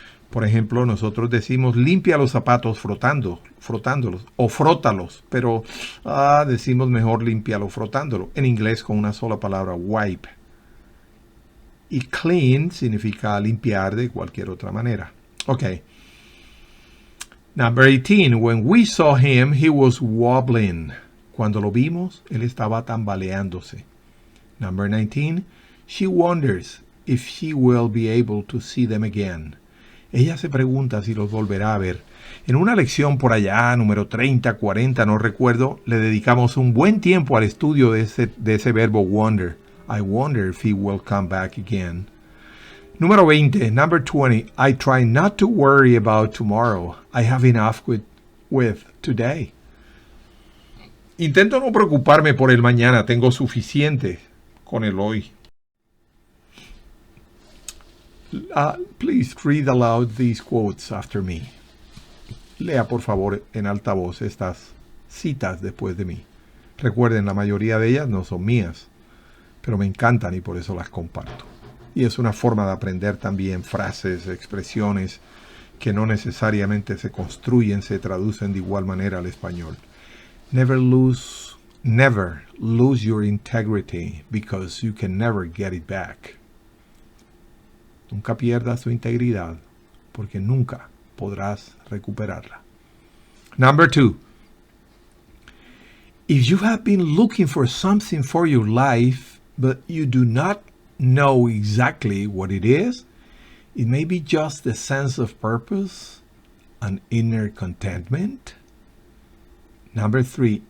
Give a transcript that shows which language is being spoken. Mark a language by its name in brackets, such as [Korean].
[Spanish] Por ejemplo, nosotros decimos limpia los zapatos frotándolos o frótalos, pero decimos mejor límpialo frotándolo. En inglés con una sola palabra, wipe. Y clean significa limpiar de cualquier otra manera. [English] Okay. Number 18. When we saw him, he was wobbling. [Spanish] Cuando lo vimos, él estaba tambaleándose. [English] Number 19. She wonders if she will be able to see them again. [Spanish] Ella se pregunta si los volverá a ver. En una lección por allá, número 30, 40, no recuerdo, le dedicamos un buen tiempo al estudio de ese verbo wonder. [English] I wonder if he will come back again. [Spanish] Número 20, [English] number 20. I try not to worry about tomorrow. I have enough with today. [Spanish] Intento no preocuparme por el mañana. Tengo suficiente con el hoy. [English] Please read aloud these quotes after me. [Spanish] Lea por favor en alta voz estas citas después de mí. Recuerden, la mayoría de ellas no son mías, pero me encantan y por eso las comparto. Y es una forma de aprender también frases, expresiones que no necesariamente se construyen, se traducen de igual manera al español. [English] Never lose your integrity because you can never get it back. [Spanish] Nunca pierdas tu integridad porque nunca podrás recuperarla. [English] Number 2. If you have been looking for something for your life, but you do not know exactly what it is, it may be just a sense of purpose, an inner contentment. Number 3.